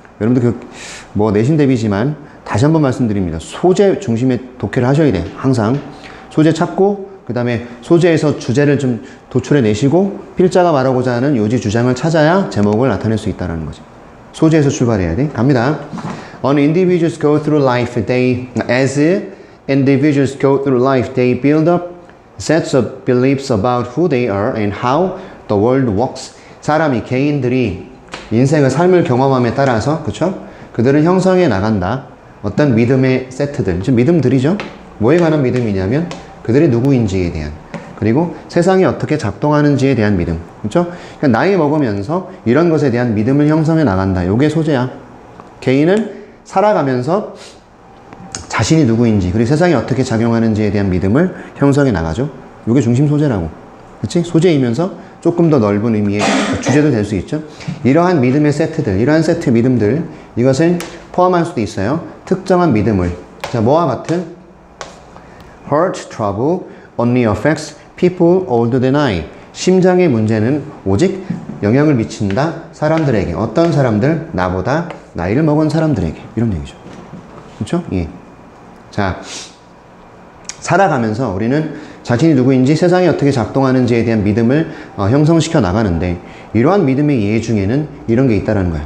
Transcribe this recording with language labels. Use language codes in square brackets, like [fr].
[ko] 여러분들 뭐 내신 대비지만 다시 한번 말씀드립니다. 소재 중심의 독해를 하셔야 돼. 항상. 소재 찾고, 그 다음에 소재에서 주제를 좀 도출해 내시고, 필자가 말하고자 하는 요지 주장을 찾아야 제목을 나타낼 수 있다는 거지. 소재에서 출발해야 돼. 갑니다. [en] On individuals go through life, as individuals go through life, they build up sets of beliefs about who they are and how the world works. [ko] 사람이, 개인들이 인생의 삶을 경험함에 따라서, 그쵸? 그들은 형성해 나간다. 어떤 믿음의 세트들, 지금 믿음들이죠? 뭐에 관한 믿음이냐면 그들이 누구인지에 대한, 그리고 세상이 어떻게 작동하는지에 대한 믿음. 그렇죠? 그러니까 나이 먹으면서 이런 것에 대한 믿음을 형성해 나간다. 요게 소재야. 개인은 살아가면서 자신이 누구인지, 그리고 세상이 어떻게 작용하는지에 대한 믿음을 형성해 나가죠. 요게 중심 소재라고. 그렇지? 소재이면서 조금 더 넓은 의미의 주제도 될 수 있죠. 이러한 믿음의 세트들, 이러한 세트 믿음들, 이것을 포함할 수도 있어요. 특정한 믿음을. 자, 뭐와 같은? [en] Heart trouble only affects people older than I. [ko] 심장의 문제는 오직 영향을 미친다. 사람들에게. 어떤 사람들? 나보다 나이를 먹은 사람들에게. 이런 얘기죠. 그렇죠? 예. 자, 살아가면서 우리는 자신이 누구인지, 세상이 어떻게 작동하는지에 대한 믿음을 형성시켜 나가는데, 이러한 믿음의 예 중에는 이런 게 있다는 거야.